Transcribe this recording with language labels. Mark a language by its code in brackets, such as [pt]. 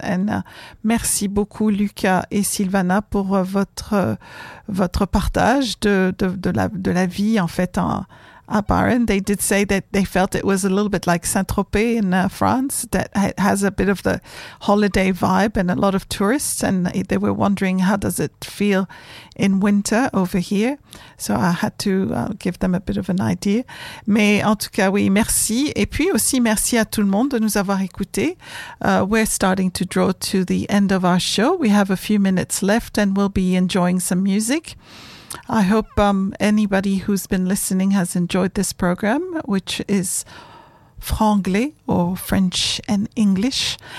[fr] And merci beaucoup, Luca et Sylvana, pour votre partage de la vie, en fait, à Byron. [en] They did say that they felt it was a little bit like Saint-Tropez in France, that has a bit of the holiday vibe and a lot of tourists. And they were wondering, how does it feel in winter over here? So I had to give them a bit of an idea. [fr] Mais en tout cas, oui, merci. Et puis aussi, merci à tout le monde de nous avoir écoutés. [en] We're starting to draw to the end of our show. We have a few minutes left and we'll be enjoying some music. I hope anybody who's been listening has enjoyed this program, which is Franglais, or French and English.